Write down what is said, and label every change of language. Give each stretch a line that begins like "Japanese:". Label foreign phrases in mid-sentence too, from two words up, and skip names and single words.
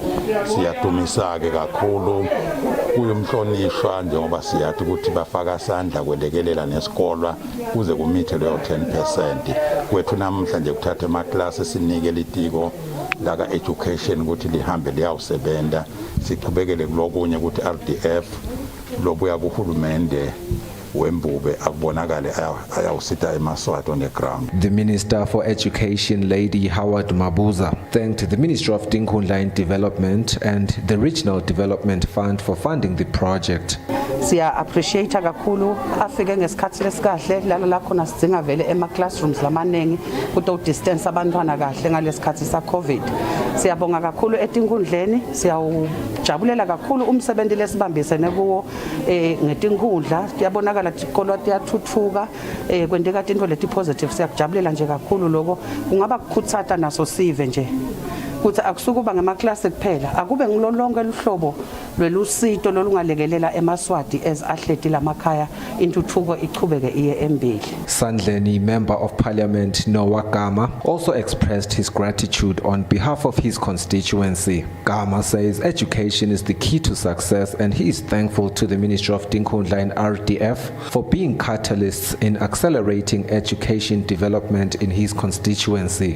Swati: siyadumisa ke kakhulu kuyumhlonishwa njengoba siyathi ukuthi bafaka sandla kwelekelela nesikolwa kuze kumithe leyo 10% kwethu namhlanje kuthatha emaklasi sinike litiko laka education ukuthi lihambe liyawusebenta siqhubekele kulokunye ukuthi RDF lobuya kuhulumende wembube akubonakale ayawusita eMaswati
English: on the ground. The Minister for Education, Lady Howard Mabuza, thanked the Ministry of Tinkhundla and Development and the Regional Development Fund for funding the project.
Swati: Siya appreciate kakhulu afike ngesikhathi lesikahle lalo la khona sidinga vele ema classrooms lamanengi kuto distance abantwana kahle ngalesikhathi sa COVID. Siyabonga kakhulu eTinkhundleni, siyawujabulela kakhulu umsebenzi lesibambisene kuwo ngeTinkhundla. Kuyabonakala isikolo siyathuthuka kwendeka into leti positive, siyakujabulela nje kakhulu lokho kungaba kukhutsata naso sive nje kuthi akusukuba ngemaklasi kuphela akube ngilolonke luhlobo lwelusito lolungalekelela eMaswati as ahleti lamakhaya intuthuko ichubeke iye embili.
English: Sandleni Member of Parliament Noah Gama also expressed his gratitude on behalf of his constituency. Gama says education is the key to success and he is thankful to the Ministry of Tinkhundla and RDF for being catalysts in accelerating education development in his constituency.